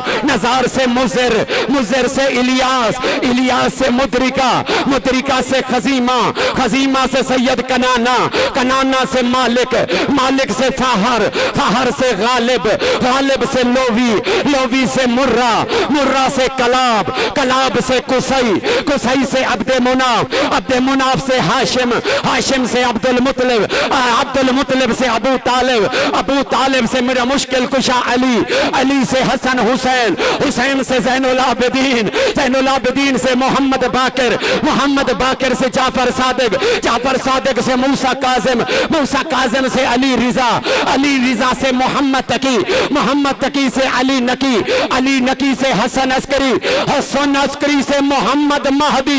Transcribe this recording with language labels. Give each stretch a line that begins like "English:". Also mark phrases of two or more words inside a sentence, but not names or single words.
Hindi: नजार से मुजर, मुजर से इलियास, इलियास से मुद्रिका, मुद्रिका से खजीमा, खजीमा से सैयद कनाना, कनाना से मालिक, मालिक से फाहर, फाहर से गालिब, गालिब से लोवी, लोवी से मुर्रा, मुर्रा से कलाब, कलाब से कुसई, कुसई से अब्दे मुनाफ, अब्दे मुनाफ से हाशिम, हाशिम से अब्दुल मुतलिब, अब्दुल मुतलिब से अबू तालिब, अबू तालिब से मेरा मुश्किल कुशा अली, अली से हसन हुसैन, हुसैन से ज़ैनुल आबिदीन, ज़ैनुल आबिदीन से मोहम्मद बाकिर, मोहम्मद बाकिर से जाफर सादिक, जाफर सादिक से मूसा काजिम, मूसा काजिम से अली रिजा, अली रिजा से मोहम्मद तकी, मोहम्मद तकी से अली नकी, अली नकी से हसन अस्करी, हसन अस्करी से मोहम्मद महदी।